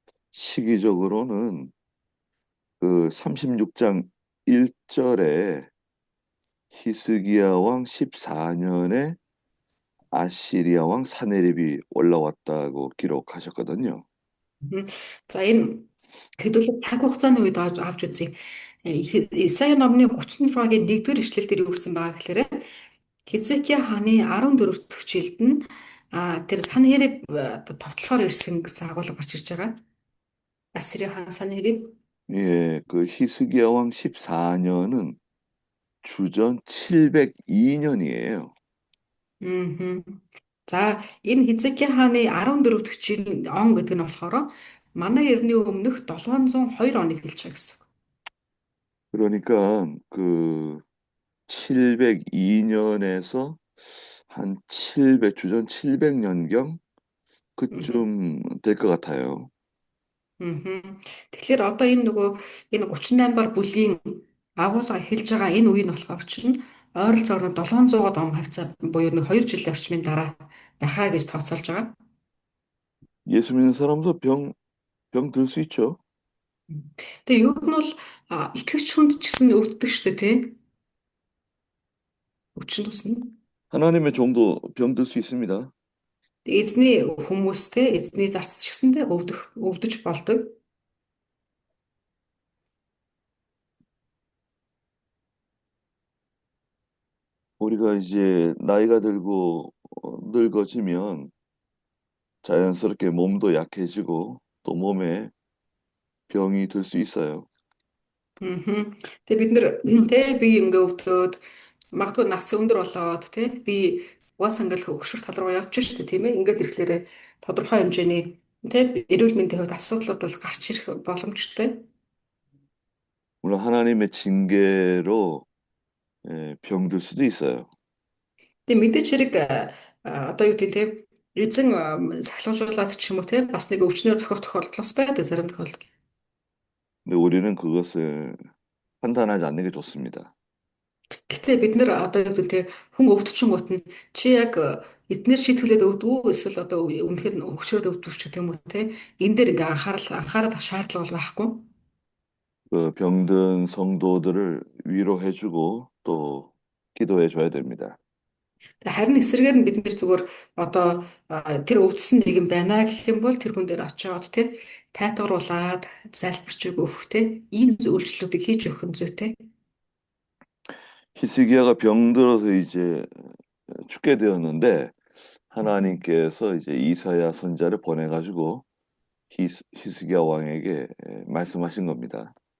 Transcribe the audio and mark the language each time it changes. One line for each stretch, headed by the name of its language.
Korean: 시기적으로는 그 36장 1절에 히스기야 왕 14년에 아시리아 왕 사네립이 올라왔다고 기록하셨거든요.
Mongolian: За энэ хэдүүлээ цаг хугацааны үед авч үзье. Исая номны 36-гийн 1-р ишлэл дээр юу гэсэн байгаа гэхээр Хизкия хааны 14 дэх жилд нь тэр Санхериб товтлохоор ирсэн гэсэн агуулга гарч ирж байгаа. Ассири хаан Санхериб.
Korean: 예, 그 히스기야 왕 14년은 주전 702년이에요.
Mongolian: За энэ Хизкия хааны 14 дэх жил он гэдэг нь болохоор манай эртний өмнөх 702 оныг хэлж байгаа гэсэн.
Korean: 그러니까 그 702년에서 한 주전 700년경 그쯤 될 것 같아요.
Mongolian: Тэгэхээр одоо энэ 38-аар бүлийн агуулга хэлж байгаа энэ үе нь болохоор чинь ойролцоогоор 700-аад он хавцаа буюу 2 жилийн орчмын дараа байхаа гэж тооцоолж байгаа.
Korean: 예수 믿는 사람도 병 들 수 있죠.
Mongolian: Тэгээ ер нь бол итгэгч хүнд ч гэсэн өвддөг шүү дээ тий. Өвчин тусна.
Korean: 하나님의 종도 병 들 수 있습니다.
Mongolian: Тэгээ эзний хүмүүстэй эзний зарц ч гэсэндээ өвдөж болдог.
Korean: 우리가 이제 나이가 들고 늙어지면 자연스럽게 몸도 약해지고 또 몸에 병이 들 수 있어요.
Mongolian: Тэгээ бид нэр тий би ингээ өвдөөд магадгүй нас өндөр болоод тий би угаасаа ингээл хөвгшөр тал руу явж штэ тийм ээ ингээд ирэхлээр тодорхой хэмжээний тий эрүүл мэндийн хувьд асуудлууд бол гарч ирэх боломжтой.
Korean: 물론 하나님의 징계로 병들 수도 있어요.
Mongolian: Тэгээ мэдээч хэрэг одоо юу гэдэг тий эзэн сахилгажуулаад ч юм уу тий бас нэг өвчнөр зохиох тохиолдол бас байдаг зарим тохиолдол.
Korean: 근데 우리는 그것을 판단하지 않는 게 좋습니다.
Mongolian: Гэхдээ бид нэр одоо юу гэдэг те хүн өвдчихөнгүүт нь чи яг эднэр шийтгүүлээд өвдвөө эсвэл одоо үнэхээр өгшөрөөд өвдвөх ч гэх юм уу те энэ дээр ингээ анхаарах шаардлага бол байхгүй.
Korean: 그 병든 성도들을 위로해주고 또 기도해줘야 됩니다.
Mongolian: Харин эсрэгээр нь бид нэр зүгээр одоо тэр өвдсөн нэг юм байна гэх юм бол тэр хүн дээр очиод те тайтгаруулад залбирч өгөх те ийм зөвлөлтүүдийг хийж өгөх нь зүйтэй.
Korean: 히스기야가 병들어서 이제 죽게 되었는데 하나님께서 이제 이사야 선자를 보내가지고 히스기야 왕에게 말씀하신 겁니다.